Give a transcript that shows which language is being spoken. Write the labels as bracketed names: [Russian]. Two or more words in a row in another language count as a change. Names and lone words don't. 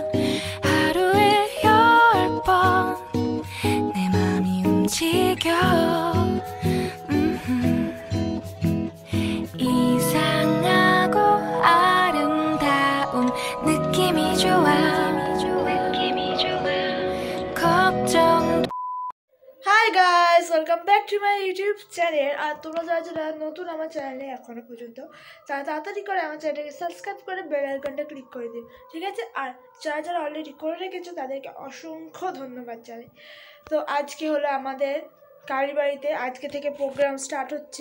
[Korean] 하루에 10번 내 맘이 움직여. 이상하고 아름다운 느낌이 좋아. 걱정. [English] Hi guys, welcome back to my YouTube channel. [Bangla] আর তোমরা যারা নতুন আমার চ্যানেলে এখনো পর্যন্ত তারা তাড়াতাড়ি করে আমার চ্যানেলটাকে সাবস্ক্রাইব করে [English] bell icon [Bangla] ক্লিক করে দিও, ঠিক আছে? আর যারা অলরেডি করে রেখেছো তাদেরকে অসংখ্য ধন্যবাদ জানাই। তো আজকে হলো আমাদের কারি বাড়িতে আজকে থেকে [English] program start [Bangla] হচ্ছে।